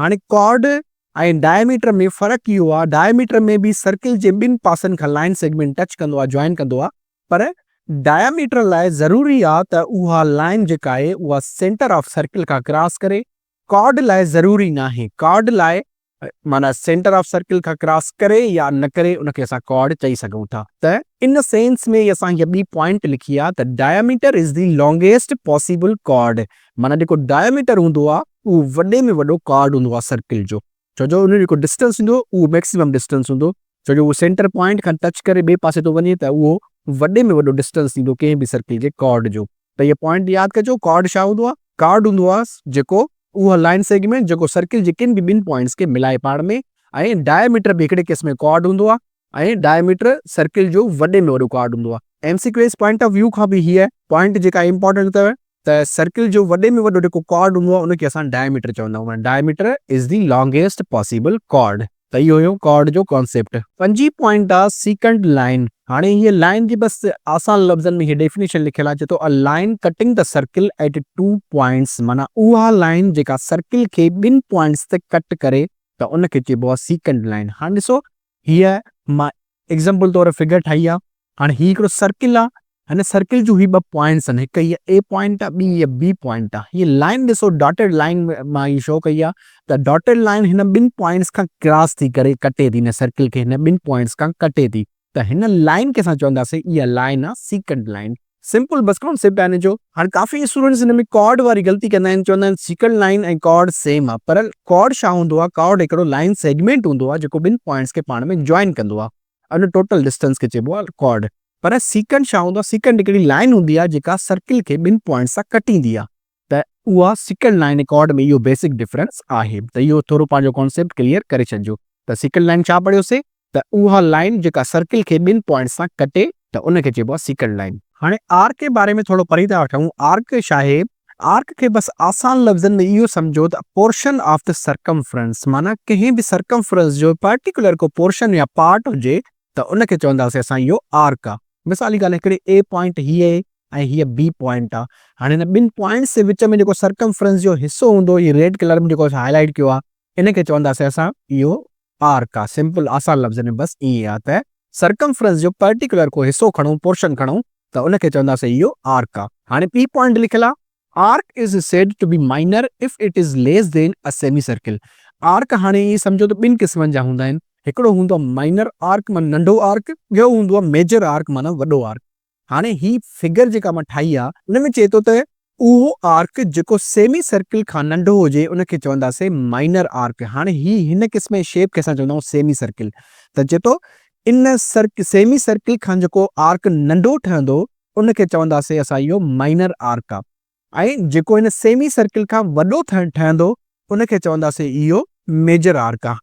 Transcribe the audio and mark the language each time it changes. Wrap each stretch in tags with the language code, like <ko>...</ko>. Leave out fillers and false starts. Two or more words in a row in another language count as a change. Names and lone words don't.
<sd>हाणे कॉर्ड ऐं डायमीटर में फ़र्क़ु इहो आहे, डायमीटर में बि सर्किल जे ॿिनि पासनि खां</sd> <en>line segment</en> <sd>टच कंदो आहे, जॉइन कंदो आहे, पर डायमीटर लाइ ज़रूरी आहे त उहा लाइन जेका आहे उहा</sd> <en>centre of circle</en> <sd>खां क्रॉस करे। कॉर्ड लाइ ज़रूरी न आहे, कॉर्ड लाइ माना</sd> <en>centre of circle</en> <sd>खां क्रॉस करे या न करे उनखे असां कॉर्ड चई सघूं था। त</sd> <en>in sense</en> <sd>में असां हीअ ॿी पॉइंट लिखी आहे त</sd> <en>diameter is the longest possible chord.</en> <sd>माना जेको डायमीटर हूंदो आहे उहो वॾे में वॾो कॉर्ड हूंदो आहे सर्किल जो, छो जो उन जेको डिस्टेंस हूंदो उहो</sd> <en>maximum distance</en> <sd>हूंदो, छो जो उहो</sd> <en>centre point</en> <sd>खां टच करे ॿिए पासे थो वञे, त उहो वॾे में वॾो डिस्टेंस ॾींदो कंहिं बि सर्किल जे कॉर्ड जो। त इहे पॉइंट यादि कजो, कॉर्ड छा हूंदो आहे, कॉर्ड हूंदो आहे जेको उहा</sd> <en>line segment</en> <sd>जेको सर्किल जे किन बि ॿिनि पॉइंट्स खे मिलाए पाण में, ऐं डायमीटर बि हिकिड़े क़िस्म जो कॉर्ड हूंदो आहे, ऐं डायमीटर सर्किल जो वॾे में वॾो कॉर्ड हूंदो आहे।</sd> <en>MCQ point of view</en> <sd>खां बि हीअ पॉइंट जेका इंपॉर्टेंट अथव, त सर्किल जो वॾे में वॾो जेको कॉर्ड हूंदो आहे उनखे असां डायमीटर चवंदा आहियूं।</sd> <en>Diameter is the longest possible chord.</en> <sd>त इहो हुयो कॉर्ड जो कॉन्सेप्ट। पंजी पॉइंट आहे</sd> <en>secant line.</en> <sd>हाणे हीअ लाइन जी बसि आसान लफ़्ज़नि में हीअ डेफिनेशन लिखियलु आहे, चए थो</sd> <en>a line cutting the circle at 2 points.</en> <sd>माना उहा लाइन जेका सर्किल खे ॿिनि पॉइंट्स ते कट करे, त उनखे चइबो आहे</sd> <en>secant line.</en> <sd>हाणे ॾिसो हीअ मां एग्ज़ाम्पल तौर फिगर ठाही आहे। हाणे हीअ हिकिड़ो सर्किल आहे, हिन सर्किल जूं हीअ ॿ पॉइंट्स आहिनि, हिकु हीअ ए पॉइंट आहे, ॿी हीअ बी पॉइंट आहे। हीअ लाइन ॾिसो</sd> <en>dotted line</en> <sd>मां हीअ शो कई आहे, त</sd> <en>dotted line</en> <sd>हिन ॿिनि पॉइंट्स खां क्रॉस थी करे कटे थी, हिन सर्किल खे हिन ॿिनि पॉइंट्स खां कटे थी, त हिन लाइन खे असां चवंदासीं इहा लाइन आहे</sd> <en>secant line.</en> <sd>सिंपल बस कॉन्सेप्ट आहे हिन जो। हाणे काफ़ी स्टूडेंट्स हिन में कॉर्ड वारी ग़लती कंदा आहिनि, चवंदा आहिनि</sd> <en>secant line</en> <sd>ऐं कॉर्ड सेम आहे, पर कॉर्ड छा हूंदो आहे, कॉर्ड हिकिड़ो</sd> <en>line segment</en> <sd>हूंदो आहे जेको ॿिनि पॉइंट्स खे पाण में जॉइन कंदो आहे, उन</sd> <en>total distance</en> <sd>खे चइबो आहे कॉर्ड। पर सीकेंट छा हूंदो आहे, सीकेंट हिकिड़ी लाइन हूंदी आहे जेका सर्किल खे ॿिनि पॉइंट्स सां कटींदी आहे, त उहा</sd> <en>secant line</en> <sd>ऐं कॉर्ड में इहो</sd> <en>basic difference</en> <sd>आहे। त इहो थोरो पंहिंजो कॉन्सेप्ट क्लियर करे छॾिजो। त</sd> <en>secant line</en> <sd>छा पढ़ियोसीं, त उहा लाइन जेका सर्किल खे ॿिनि पॉइंट्स सां कटे, त उनखे चइबो आहे</sd> <en>secant line.</en> <sd>हाणे आर्क जे बारे में थोरो पढ़ी था वठूं। आर्क छा आहे, आर्क खे बसि आसान लफ़्ज़नि में इहो सम्झो त</sd> <en>portion of the circumference.</en> <sd>माना कंहिं बि सर्कमफ्रेंस जो पर्टिकुलर को पोर्शन या पार्ट हुजे, त उनखे चवंदासीं असां इहो आर्क आहे। मिसाल जी ॻाल्हि, हिकिड़े ए पॉइंट हीअ आहे ऐं हीअ बी पॉइंट आहे। हाणे हिन ॿिनि पॉइंट्स जे विच में जेको सर्कमफ्रेंस जो हिसो हूंदो, हीअ</sd> <en>red colour</en> <sd>में जेको हाईलाइट कयो आहे, इनखे चवंदासीं असां इहो आर्क आहे। सिंपल आसान लफ़्ज़नि में बसि ईअं आहे त सर्कमफ्रेंस जो पर्टिकुलर को हिसो खणूं, पोर्शन खणूं, त उनखे चवंदासीं इहो आर्क आहे। हाणे बी पॉइंट लिखियलु आहे,</sd> <en>Arc is said to be minor if it is less than a semi circle.</en> <sd>आर्क हाणे इहे सम्झो त ॿिनि क़िस्मनि जा हूंदा आहिनि, हिकिड़ो हूंदो आहे</sd> <en>minor arc</en> <sd>माना नंढो आर्क, ॿियो हूंदो आहे</sd> <en>major arc</en> <sd>माना वॾो आर्क। हाणे ही फिगर जेका मां ठाही आहे उन में चए थो त उहो आर्क जेको</sd> <en>semi circle</en> <sd>खां नंढो हुजे उनखे चवंदासीं</sd> <en>minor arc.</en> <sd>हाणे हिन क़िस्म जी शेप खे असां चवंदा आहियूं</sd> <en>semi circle.</en> <sd>त चए थो इन</sd> <en>semi circle</en> <sd>खां जेको आर्क नंढो ठहंदो उनखे चवंदासीं असां इहो</sd> <en>minor arc</en> <sd>आहे, ऐं जेको हिन</sd> <en>semi circle</en> <sd>खां वॾो ठहंदो उनखे चवंदासीं इहो</sd> <en>major arc</en> <sd>आहे।</sd>